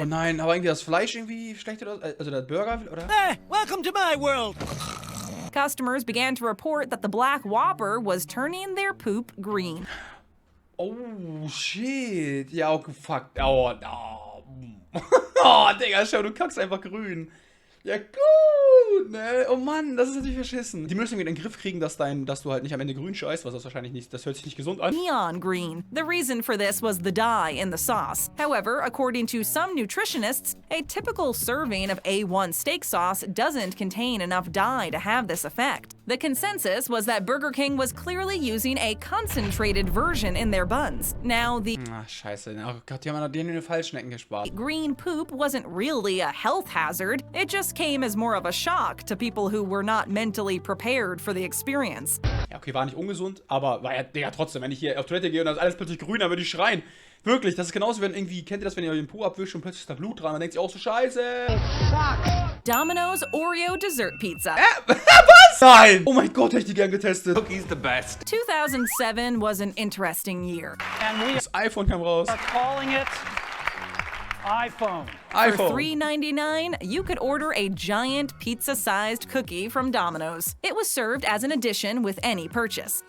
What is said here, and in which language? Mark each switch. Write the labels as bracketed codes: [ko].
[de] Oh nein, aber irgendwie das Fleisch irgendwie schlecht oder? Also der Burger, oder? [en] Welcome to my world. Customers began to report that the black Whopper was turning their poop green. Oh, shit. Ja, okay, fuck. Oh, no. [de] Oh, Digga, schau, du kackst einfach grün. Ja, gut, ne? Oh Mann, das ist natürlich verschissen. Die müssen irgendwie in den Griff kriegen, dass du halt nicht am Ende grün scheißt, was das wahrscheinlich nicht, das hört sich nicht gesund an. [en] Neon green. The reason for this was the dye in the sauce. However, according to some nutritionists, a typical serving of A1 steak sauce doesn't contain enough dye to have this effect. The consensus was that Burger King was clearly using a concentrated version in their buns. Now, the [de] Ach, scheiße. Oh Gott, die haben an den Fallschnecken gespart. [en] green poop wasn't really a health hazard. It just came as more of a shock to people who were not mentally prepared for the experience. [de] Ja, okay, war nicht ungesund, aber war ja, Digga, trotzdem, wenn ich hier auf Toilette gehe und da ist alles plötzlich grün, dann würde ich schreien. Wirklich, das ist genauso, wenn irgendwie, kennt ihr das, wenn ihr den Po abwischt und plötzlich ist da Blut dran, dann denkt ihr auch so, scheiße. [en] Domino's Oreo Dessert Pizza. [de] Was? Nein! Oh mein Gott, hätte ich die gern getestet. [en] Cookies the best. 2007 was an interesting year. And we [de] Das iPhone kam raus. [en] are calling it iPhone. For iPhone. $3.99, you could order a giant pizza-sized cookie from Domino's. It was served as an addition with any purchase.